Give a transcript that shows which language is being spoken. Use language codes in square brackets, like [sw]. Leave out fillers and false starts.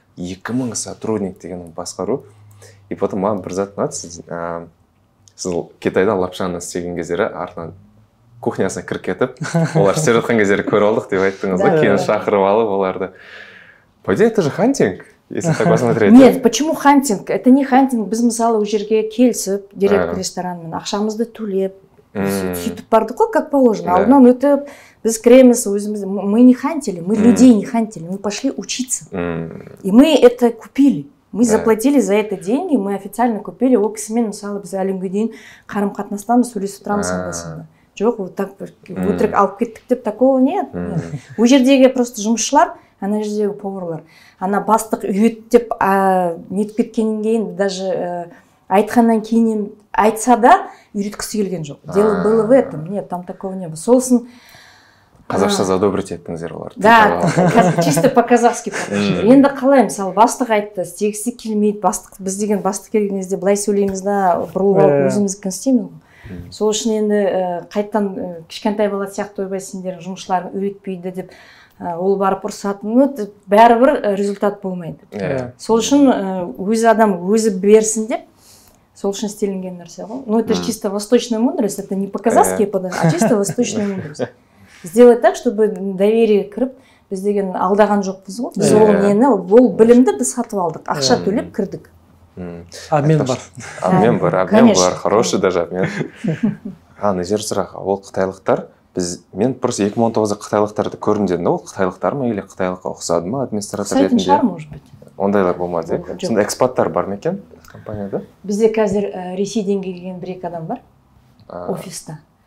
[kk] 2000 сотрудник деген басқару. [ru] И потом [kk] маған бір зат ұнады, сіз Китайдан лапшаны істеген кездері артынан кухнясына кіріп кетіп, олар істеп жатқан кездері көріп алдық деп айттыңыз да, кейін шақырып алып оларды. [ru] По идее, это же хантинг, если так посмотреть. Нет, почему хантинг? Это не хантинг. [kk] Біз мысалы ол жерге келісіп, директор ресторанмен ақшамызды төлеп, сөйтіп бардық қой, [ru] как положено. [kk] Алдынан өтіп, біз кіреміз, өзіміз, [ru] мы не хантили, мы людей не хантили, мы пошли учиться. И мы это купили. Мы заплатили за это деньги, мы официально купили. [kk] Ол кісімен, мысалы, біз әлемге дейін қарым-қатынастамыз, сөйлесіп тұрамыз анда-санда. Жоқ, [ru] вот так [kk] өтірік алып кеттік деп [ru] такого нет. [kk] Ол жердегі просто жұмысшылар, ана жердегі поварлар. Ана бастық үйреттеп нетіп кеткеннен кейін, даже айтқаннан кейін айтса да, үйреткісі келген жоқ. [ru] Дело было в этом. Нет, там такого не было. [kk] Сосын қазақша задобрить еттіңіздер олар. [ru] Да, чисто по-казахски. [kk] Енді қалай, мысалы, бастық айтты, істегісі келмейді, біз деген бастық келген кезде былай сөйлейміз да, бұрылып алып өзіміздікін істейміз. Сол үшін енді қайттан кішкентай бала сияқты ойбай сендердің жұмысшыларың үйретпейді деп ол барып ұрсатын, бәрібір результат болмайды. Сол үшін өз адам өзі берсін деп, сол үшін істелінген нәрсе ғой. [ru] Ну, это же чисто восточная мудрость, это не по-казахски, а чисто восточная мудрость. Сделать так, чтобы доверие [kk] кіріп, біз деген алдаған жоқпыз ғой. Біз ол нені, ол білімді біз сатып алдық, ақша төлеп кірдік. Обмен бар. [ru] Обмен бар, хороший даже обмен. [kk] Ана жер сұрақ, ол қытайлықтар, мен просто 2019-да қытайлықтарды көрдім дедім, ол қытайлықтар ма или қытайлыққа ұқсады ма администратор ретінде? Ұқсайтын шығар, [ru] может быть. [kk] Ондайлар болмады. Сонда экспаттар бар ма екен компанияда? Бізде қазір Ресейден келген 1-2 адам бар офиста.